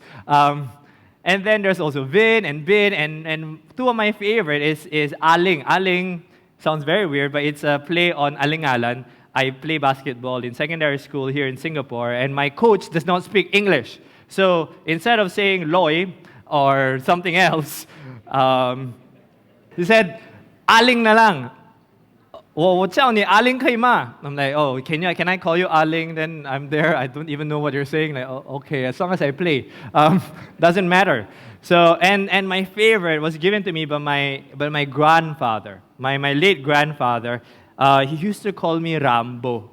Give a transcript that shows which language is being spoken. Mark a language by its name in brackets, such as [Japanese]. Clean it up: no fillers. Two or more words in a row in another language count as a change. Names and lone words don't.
[English] And then there's also Vin and Bin, and two of my favorite is Aling. Aling sounds very weird, but it's a play on Alingalan. I play basketball in secondary school here in Singapore, and my coach does not speak English. So instead of saying Loy or something else, he said, [Filipino] Aling na lang. [Chinese] 我叫你 Aling 可以吗? [English] I'm like, oh, can I call you Aling? Then I'm there. I don't even know what you're saying. Like, oh, okay, as long as I play, doesn't matter. So and my favorite was given to me by my grandfather, my late grandfather. He used to call me Rambo.